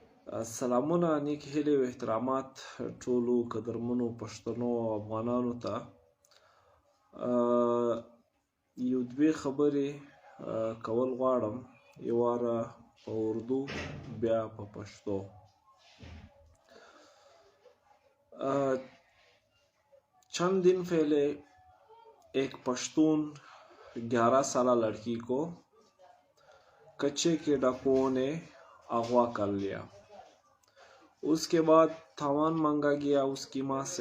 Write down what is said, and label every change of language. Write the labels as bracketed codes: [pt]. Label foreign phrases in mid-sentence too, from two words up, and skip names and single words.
[ps] سلامونه نیک هیلې او احترامات ټولو قدرمنو پښتنو او افغانانو ته. یو دوې خبرې کول غواړم، یو واره په اردو بیا په پښتو. [ur] چند دن پہلے ایک پشتون 11 سالہ لڑکی کو کچے کے ڈاکوؤں نے اغوا کر لیا. اس کے بعد تاوان مانگا گیا اس کی ماں سے.